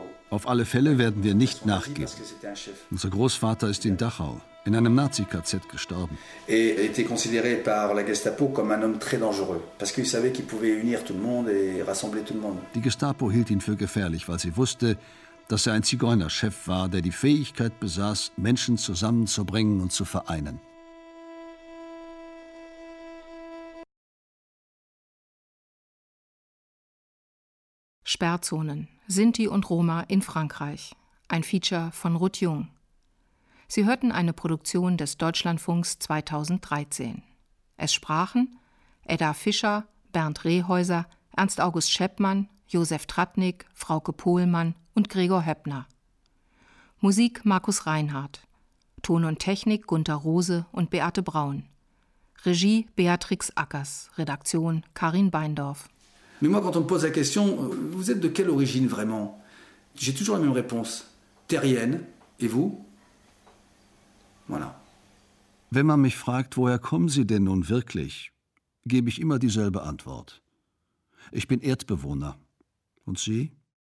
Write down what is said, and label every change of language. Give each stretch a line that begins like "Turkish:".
German: Auf alle Fälle werden wir nicht nachgeben. Unser Großvater ist in Dachau. In einem Nazi-KZ gestorben.
French: Et était considéré par la Gestapo comme un homme très dangereux, parce qu'il savait qu'il pouvait unir tout le monde et rassembler tout le monde.
German: Die Gestapo hielt ihn für gefährlich, weil sie wusste, dass er ein Zigeunerchef war, der die Fähigkeit besaß, Menschen zusammenzubringen und zu vereinen. Sperrzonen: Sinti und Roma in Frankreich. Ein Feature von Ruth Jung. Sie hörten eine Produktion des Deutschlandfunks 2013. Es sprachen Edda Fischer, Bernd Rehäuser, Ernst August Scheppmann, Josef Tratnik, Frauke Pohlmann und Gregor Höppner. Musik Markus Reinhardt. Ton und Technik Gunter Rose und Beate Braun. Regie Beatrix Ackers. Redaktion Karin Beindorf.
French: Mais moi, quand on me pose la question, vous êtes de quelle origine vraiment? J'ai toujours la même réponse. Terrienne. Et vous?
German: Wenn man mich fragt, woher kommen Sie denn nun wirklich, gebe ich immer dieselbe Antwort. Ich bin Erdbewohner. Und Sie?